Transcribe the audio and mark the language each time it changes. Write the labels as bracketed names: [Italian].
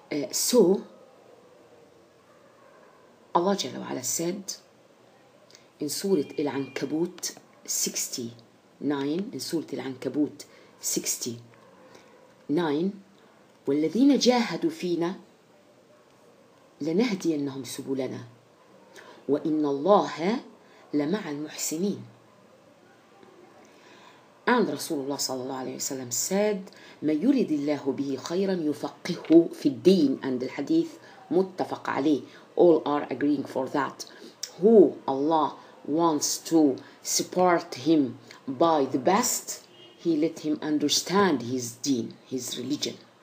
[English] So Allah Jalla wa Ala said in Surah Al-Ankabut 69, in Surah Al-Ankabut 69, [Arabic] وَالَّذِينَ جَاهَدُوا فِينَا لَنَهْدِيَنَّهُمْ سُبُلَنَا وَإِنَّ اللَّهَ لَمَعَ الْمُحْسِنِينَ. And Rasulullah sallallahu alayhi wa sallam said, مَا يُرِدِ اللَّهُ بِهِ خَيْرًا يُفَقِّهُ فِي الدِّينِ. [English] And the hadith muttafaq alayh. All are agreeing for that. Who Allah wants to support him by the best, He let him understand his deen, his religion.